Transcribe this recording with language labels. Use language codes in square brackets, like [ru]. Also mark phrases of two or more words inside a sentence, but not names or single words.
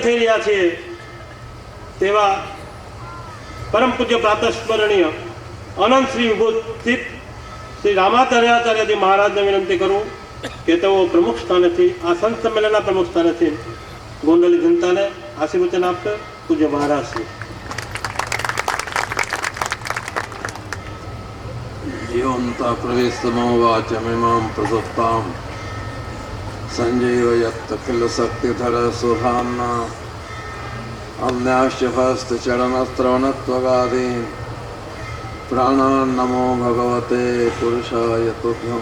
[gu] થઈ રહ્યા છીએ તેવા પરમ પૂજ્ય પ્રાતસ્મરણીય અનંત શ્રી વિભૂતિ શ્રી રામાચાર્યાચાર્યજી મહારાજને વિનંતી કરું કે તેઓ પ્રમુખ સ્થાનેથી આ સંત સંમેલનના પ્રમુખ સ્થાનેથી ગોંડલી જનતાને આશીર્વચન આપશે. પૂજ્ય મહારાજ શ્રી [sa] जीवंता प्रवेशमो वाचमिमां प्रसुप्तां संजीवयत् किल शक्तिधर सुधाम्ना अन्याश्च हस्तचरणश्रवणत्वगादीन् प्राणान् नमो भगवते पुरुषाय तुभ्यं.